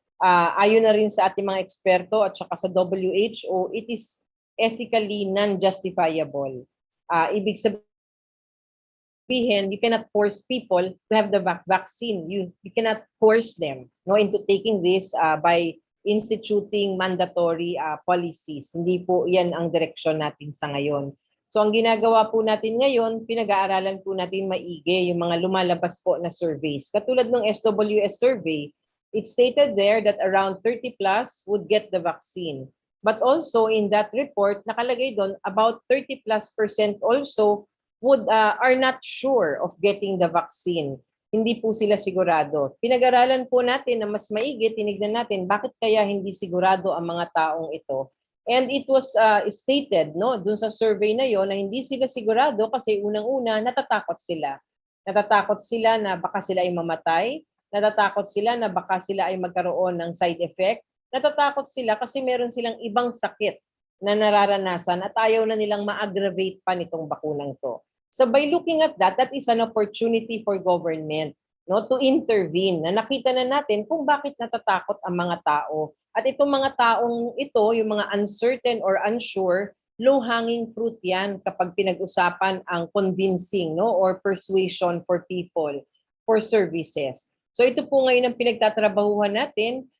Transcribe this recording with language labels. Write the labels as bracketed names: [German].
[Filipino] Ayon na rin sa ating mga eksperto at saka sa WHO, [English] it is ethically non-justifiable. [Filipino] Ibig sabihin, [English] you cannot force people to have the vaccine. You cannot force them into taking this by instituting mandatory policies. [Filipino] Hindi po yan ang direksyon natin sa ngayon. So ang ginagawa po natin ngayon, pinag-aaralan po natin maigi yung mga lumalabas po na surveys. Katulad ng [English] SWS survey, it stated there that around 30 plus would get the vaccine. But also in that report, [Filipino] nakalagay doon [English] about 30+% also are not sure of getting the vaccine. [Filipino] Hindi po sila sigurado. Pinag-aralan po natin na mas maigi, tinignan natin bakit kaya hindi sigurado ang mga taong ito. [English] And it was stated [Filipino] dun sa survey na yon na hindi sila sigurado kasi unang-una natatakot sila. Natatakot sila na baka sila ay mamatay, natatakot sila na baka sila ay magkaroon ng side effect, natatakot sila kasi meron silang ibang sakit na nararanasan at ayaw na nilang ma-aggravate pa nitong bakunang to. [English] So by looking at that, that is an opportunity for government to intervene. [Filipino] Na nakita na natin kung bakit natatakot ang mga tao. At itong mga taong ito, yung mga uncertain or unsure, low-hanging fruit yan kapag pinag-usapan ang [English] convincing or persuasion for people, for services. [Filipino] So ito po ngayon ang pinagtatrabahuhan natin.